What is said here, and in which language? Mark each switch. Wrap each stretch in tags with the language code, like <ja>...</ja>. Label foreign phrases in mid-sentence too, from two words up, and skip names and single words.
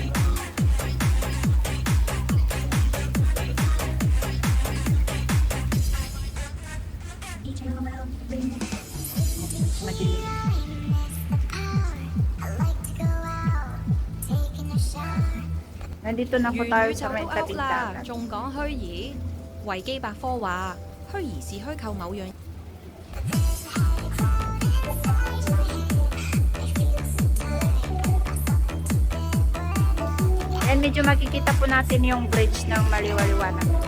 <tl>Madilim. Nandito na po</tl> <yue>粵</yue> <tl>tayo</tl> <yue>語</yue> <tl>sa</tl> <yue>就</yue> <tl>may</tl> <yue>都 out</yue> <tl>tabing</tl> <yue>啦，</yue> <tl>dagat.</tl> <yue>仲講虛擬。維基百科話，虛擬是虛構某樣。</yue> <tl>And medyo makikita po natin yung bridge ng maliwaliwanag.</tl>